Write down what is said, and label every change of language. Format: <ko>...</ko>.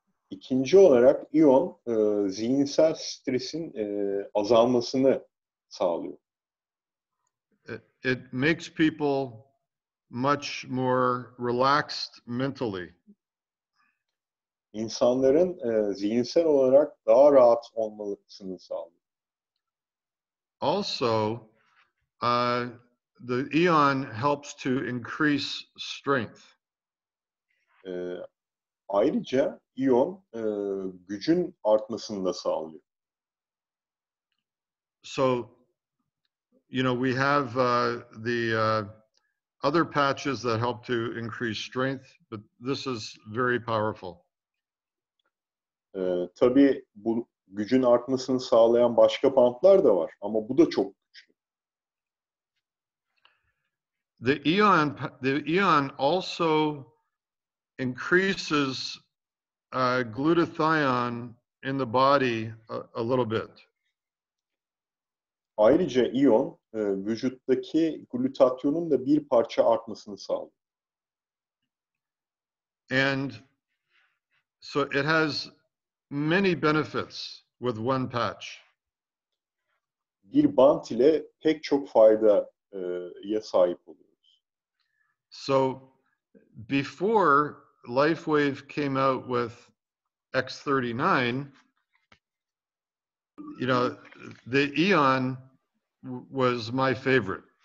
<tr>İkinci olarak iyon zihinsel stresin azalmasını sağlıyor.</tr> <en>It makes people much more relaxed mentally.</en> <tr>İnsanların zihinsel olarak daha rahat olmasını sağlıyor.</tr> <en>Also, the Eon helps to increase strength.</en> <tr>Ayrıca iyon gücün artmasını da sağlıyor.</tr> <en>So, we have the other patches that help to increase strength, but this is very powerful.</en> <tr>Tabii bu gücün artmasını sağlayan başka bantlar da var ama bu da çok güçlü.</tr> <en>The Eon also increases glutathione in the body a little bit.</en> <tr>Ayrıca iyon vücuttaki glutatyonun da bir parça artmasını sağlıyor.</tr> <en>And so it has many benefits with one patch.</en> <tr>Bir bant ile pek çok faydaya sahip oluyoruz.</tr> <en>So before Lifewave came out with X39, you know, the Eon was my favorite.</en>